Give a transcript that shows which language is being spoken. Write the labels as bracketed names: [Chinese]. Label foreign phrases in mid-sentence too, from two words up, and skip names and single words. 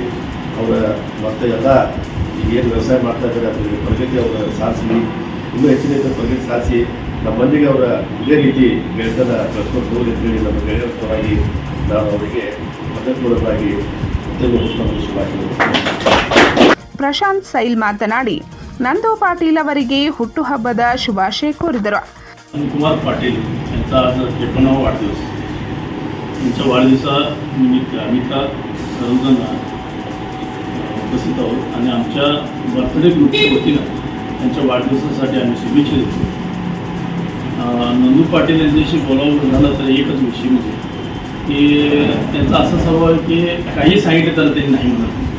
[Kannada] ಅವರ ಮತ್ತು ಎಲ್ಲ ಏನು ವ್ಯವಸಾಯ ಮಾಡ್ತಾ ಇದ್ದಾರೆ ಅದರಲ್ಲಿ ಪ್ರಗತಿ ಅವರ ಸಾಧಿಸಲಿ, ಇನ್ನೂ ಹೆಚ್ಚಿನ ಪ್ರಗತಿ ಸಾಧಿಸಿ ನಮ್ಮ ಮಂದಿಗೆ ಅವರ ಇದೇ ರೀತಿ ಗೆಳೆತನ ಕಳ್ಸ್ಕೊಂಡು ಹೋಗಿ ಅಂತೇಳಿ ನಮ್ಮ ಗೆಳೆಯರ ಪರವಾಗಿ ನಾನು ಅವರಿಗೆ ಹೃದಯಪೂರ್ವಕವಾಗಿ ಹುಟ್ಟುಹಬ್ಬದ ಶುಭಾಶಯಗಳು. ಪ್ರಶಾಂತ್ ಸೈಲ್ ಮಾತನಾಡಿ ನಂದು ಪಾಟೀಲ್ ಅವರಿಗೆ ಹುಟ್ಟುಹಬ್ಬದ ಶುಭಾಶಯ ಕೋರಿದರು. [Marathi] नंदकुमार पाटील यांचा आज 53वा वाढदिवस. त्यांच्या वाढदिवसानिमित्त आम्ही का सर्वजण उपस्थित आहोत आणि आमच्या [English] birthday groupच्या [Marathi] वतीनं त्यांच्या वाढदिवसासाठी आम्ही शुभेच्छा देतो. नंदू पाटील यांच्याशी बोलावं झालं तर एकच विषय म्हणजे की त्यांचा असा स्वभाव आहे की काही सांगितलं तर त्यांनी नाही म्हणत.